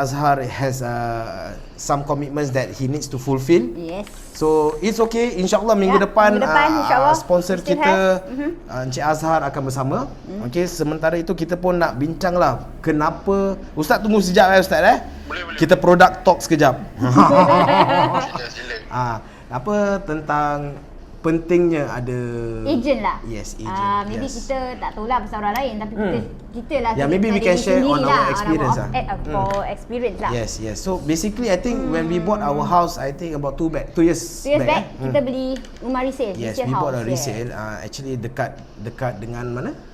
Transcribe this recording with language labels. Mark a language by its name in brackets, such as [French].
[English] Azhar has some commitments that he needs to fulfill. Yes. So it's okay, [Malay] insyaAllah minggu depan, insyaAllah sponsor kita Encik Azhar akan bersama. Okay, sementara itu kita pun nak bincang lah kenapa. Ustaz tunggu sekejap Ustaz Boleh. Kita product talk sekejap. Sila. Apa tentang pentingnya ada agent lah. [English] Yes, agent. Maybe yes. [Malay] kita tak tahu lah pasal orang lain, tapi kita lah. [English] Yeah, maybe we can share on our experience lah. For experience lah. Yes. So basically I think when we bought our house, I think about 2 years [Malay] back kita beli rumah resale. [English] Yes, we bought a resale. [Malay] Actually dekat dengan mana?